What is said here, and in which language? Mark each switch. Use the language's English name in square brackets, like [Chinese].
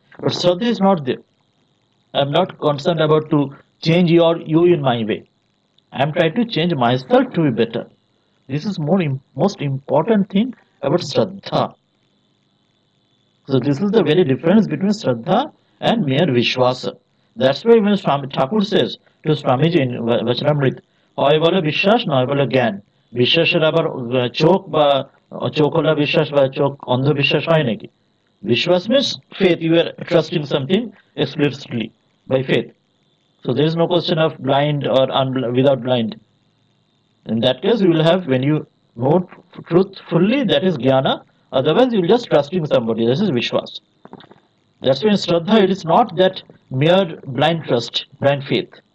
[English] But Shraddha is not there. I'm not concerned about to change you in my way. I'm trying to change myself to be better. This is most important thing about Shraddha. So this is the very difference between Shraddha and mere Vishwasa. That's why when Thakur says to Swamiji in Vachanamrit, [Bangla] হয় বলে বিশ্বাস নয় বলে জ্ঞান, বিশ্বাসের আবার চোখ বা চোখ খোলা বিশ্বাস বা চোখ অন্ধ বিশ্বাস হয় নাকি? [English] Vishwas means faith. You are trusting something explicitly by faith. So there is no question of blind or without blind. In that case, you will have, when you know truth fully, that is jnana. Otherwise, you will just trusting somebody. This is Vishwas. That's why in Shraddha, it is not that mere blind trust, blind faith.